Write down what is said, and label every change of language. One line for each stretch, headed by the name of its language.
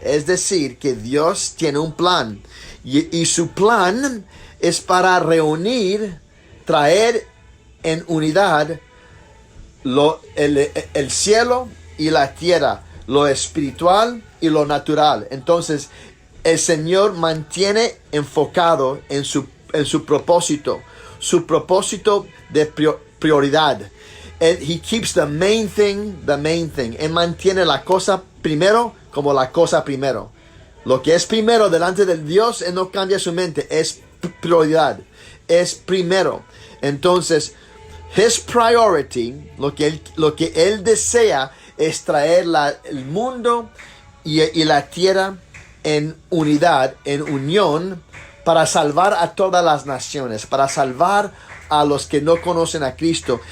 Spanish: Es decir, que Dios tiene un plan. Y su plan es para reunir, traer en unidad el cielo y la tierra, lo espiritual y lo natural. Entonces, el Señor mantiene enfocado en su propósito. Su propósito de prioridad.
English: He keeps the main thing, the main thing.
Spanish: Él mantiene la cosa primero como la cosa primero. Lo que es primero delante del Dios, Él no cambia su mente. Es prioridad. Es primero. Entonces,
English: His priority,
Spanish: lo que Él desea es traer el mundo y la tierra en unidad, en unión, para salvar a todas las naciones, para salvar a los que no conocen a Cristo.